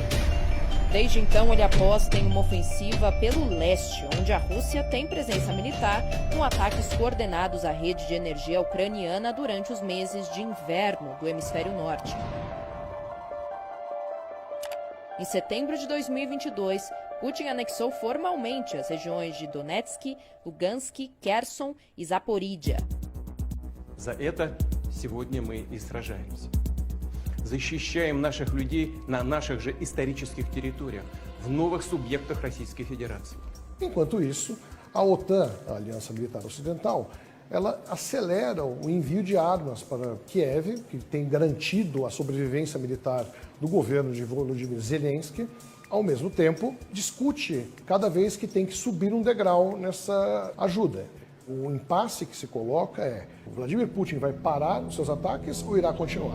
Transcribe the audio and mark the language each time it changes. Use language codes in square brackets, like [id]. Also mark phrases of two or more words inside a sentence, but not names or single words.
[pt] Desde então, ele aposta em uma ofensiva pelo leste, onde a Rússia tem presença militar, com ataques coordenados à rede de energia ucraniana durante os meses de inverno do hemisfério norte. Em setembro de 2022, Putin anexou formalmente as regiões de Donetsk, Lugansk, Kherson e Zaporizhia. [ru] За это сегодня мы и сражаемся. Защищаем наших людей на наших же исторических территориях, в новых субъектах Российской Федерации. [pt] Enquanto isso, a OTAN, a Aliança Militar Ocidental, ela acelera o envio de armas para Kiev, que tem garantido a sobrevivência militar do governo de Volodymyr Zelensky. Ao mesmo tempo, discute cada vez que tem que subir um degrau nessa ajuda. O impasse que se coloca é: o Vladimir Putin vai parar os seus ataques ou irá continuar?